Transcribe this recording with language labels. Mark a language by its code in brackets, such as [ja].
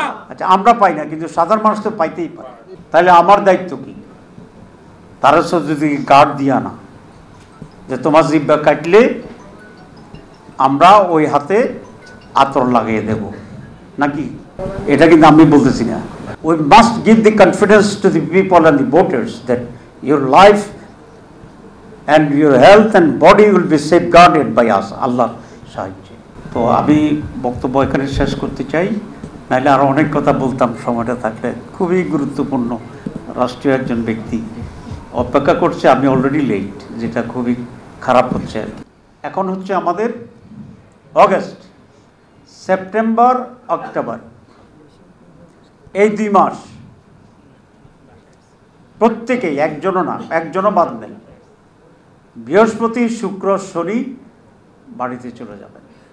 [bn] আচ্ছা, আমরা পাই না, কিন্তু সাধারণ মানুষ তো পাইতেই পারে। তাহলে আমার দায়িত্ব কি? তারা যদি গার্ড দিয়া না যে তোমার জিব্বা কাটলে আমরা ওই হাতে আতর লাগিয়ে দেব নাকি, এটা কিন্তু আমি বলতেছি না। [en] We must give the confidence to the people and the voters that your life and your health and body will be safeguarded by us, [bn] আল্লাহর সাহায্যে। তো আমি বক্তব্য এখানে শেষ করতে চাই, নাহলে আরও অনেক কথা বলতাম সময়টা থাকলে। খুবই গুরুত্বপূর্ণ রাষ্ট্রীয় একজন ব্যক্তি অপেক্ষা করছে, আমি অলরেডি লেট, যেটা খুবই খারাপ হচ্ছে। এখন হচ্ছে আমাদের অগস্ট, সেপ্টেম্বর, অক্টোবর, এই 2 মাস প্রত্যেকেই, একজনও না, একজনও বাদ নেই, বৃহস্পতি, শুক্র, শনি বাড়িতে চলে যাবেন।